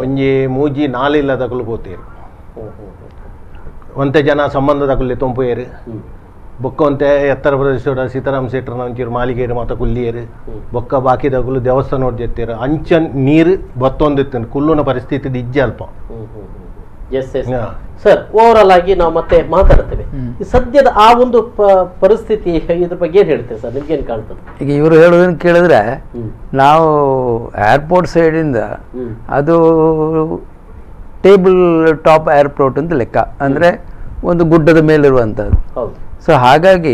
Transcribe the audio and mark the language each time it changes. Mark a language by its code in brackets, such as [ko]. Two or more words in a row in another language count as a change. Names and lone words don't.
[tcy] ಒಂಜಿ ಮೂಜಿ 4 ಇಲ್ಲದ ಕುಲು ಪೋತೇರು ಒಂತೆ ಜನ ಸಂಬಂಧದ ಕುಲ್ಲಿ ತೊಂಪುಯರು ಬೊಕ್ಕ ಒಂತೆ ಎತ್ತರ ಪ್ರದೇಶದ ಸೀತಾರಾಮ್ ಶೆಟ್ರನ ಒಂಚೂರು ಮಾಲಿಗೇರು ಮಾತ ಕುಲ್ಲಿಯರು ಬೊಕ್ಕ ಬಾಕಿದ ಕುಲು ದೇವಸ್ಥಾನ ನೋಡ್ಜೆತ್ತೇರು ಅಂಚ ನೀರು ಬತ್ತೊಂದಿತ್ತು ಕುಲ್ಲುನ ಪರಿಸ್ಥಿತಿ ಇಜ್ಜೆ ಅಲ್ಪ [kn] ಎಸ್ ಎಸ್ ಸರ್ ಓವರಾಲ್ ಆಗಿ ನಾವು ಮತ್ತೆ ಮಾತಾಡ್ತೇವೆ ಸದ್ಯದ ಆ ಒಂದು ಪರಿಸ್ಥಿತಿ ಇದ್ರ ಬಗ್ಗೆ ಏನ್ ಹೇಳ್ತೇವೆ ಸರ್ ನಿಮ್ಗೆ ಏನ್ ಕಾಣ್ತದೆ ಈಗ ಇವರು ಹೇಳೋದನ್ನ ಕೇಳಿದ್ರೆ ನಾವು ಏರ್ಪೋರ್ಟ್ ಸೈಡಿಂದ ಅದು [en] table top airport [kn] ಅಂತ ಲೆಕ್ಕ ಅಂದ್ರೆ ಒಂದು ಗುಡ್ಡದ ಮೇಲಿರುವಂಥದ್ದು ಸೊ ಹಾಗಾಗಿ